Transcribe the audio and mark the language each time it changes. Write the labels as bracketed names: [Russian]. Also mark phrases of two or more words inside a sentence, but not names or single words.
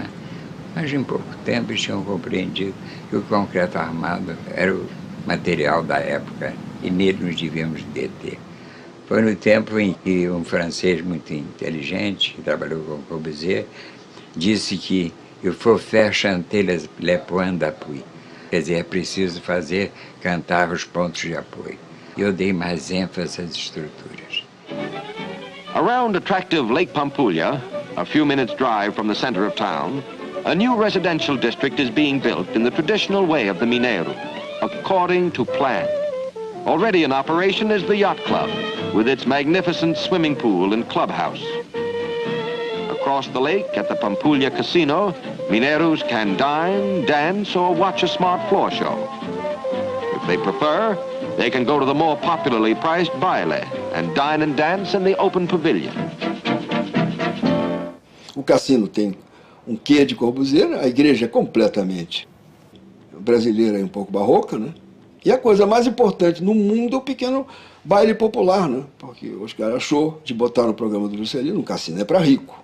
[Portuguese] Mas em pouco tempo eles tinham compreendido que o concreto armado era o material da época e nele nos devíamos deter. Foi no tempo em que um francês muito inteligente, que trabalhou com Corbusier, disse que [French] il faut faire chanter les points d'appui. [Portuguese] Quer dizer, é preciso fazer cantar os pontos de apoio. E eu dei mais ênfase às estruturas. [English] Around attractive Lake Pampulha, a few minutes' drive from the center of town, a new residential district is being built in the traditional way of the Mineiro, according to plan. Already in operation is the Yacht Club, with its magnificent swimming pool and clubhouse. Across the lake at the Pampulha Casino, Mineiros can dine, dance, or watch a smart floor show. If they prefer, they can go to the more popularly priced baile and dine and dance in the open pavilion. [Portuguese] O cassino tem um quê de Corbusier, a igreja é completamente brasileira e um pouco barroca, né? E a coisa mais importante no mundo é o pequeno baile popular, né? Porque os caras achou de botar no programa do Juscelino, um cassino é para rico.